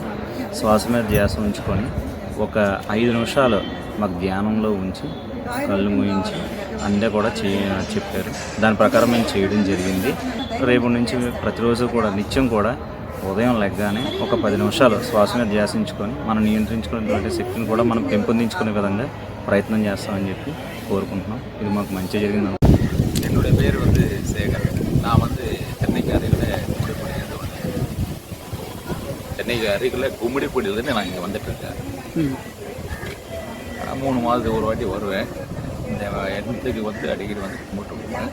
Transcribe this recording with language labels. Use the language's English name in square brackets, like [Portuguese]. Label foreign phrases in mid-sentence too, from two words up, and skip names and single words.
[Telugu] శ్వాస మీద ధ్యాస ఉంచుకొని ఒక 5 నిమిషాలు మాకు ధ్యానంలో ఉంచి కళ్ళు మూయించి అందే కూడా చెప్పారు. దాని ప్రకారం మేము చేయడం జరిగింది. రేపు నుంచి ప్రతిరోజు కూడా నిత్యం కూడా ఉదయం లెగ్గానే ఒక 10 నిమిషాలు శ్వాస మీద ధ్యాసించుకొని మనం నియంత్రించుకునేటువంటి శక్తిని కూడా మనం పెంపొందించుకునే విధంగా ప్రయత్నం చేస్తామని చెప్పి కోరుకుంటున్నాం. ఇది మాకు మంచిగా జరిగింది. [Tamil] என்னுடைய பேர் சேகர். நான் சென்னைக்கு அருகில் கும்மிடிப்பூடியிலேருந்து நான் இங்கே வந்துட்டுருக்கேன். 3 மாதத்துக்கு ஒரு வாட்டி வருவேன். இந்த இடத்துக்கு அடிக்கடி கும்பிட்டு போவேன்.